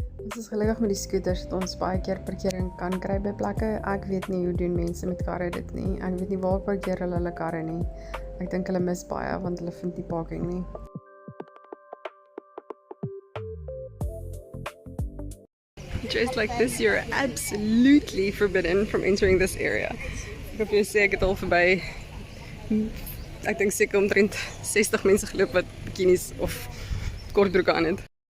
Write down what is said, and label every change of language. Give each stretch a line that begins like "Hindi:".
Afrikaans: Ons is gelukkig met die scooters dat ons baie keer parkering kan kry by plekke. Ek weet nie hoe doen mense met karre dit nie. Ek weet nie waar parkeer hulle karre nie. Ek dink hulle mis baie want hulle vind nie parking nie.
English: Dressed like this, you're absolutely forbidden from entering this area.
Afrikaans: Ek hoop jy sê ek het al verby, ek dink seker omtrent 60 mense geloop wat bikinis of kortbroeke aan het.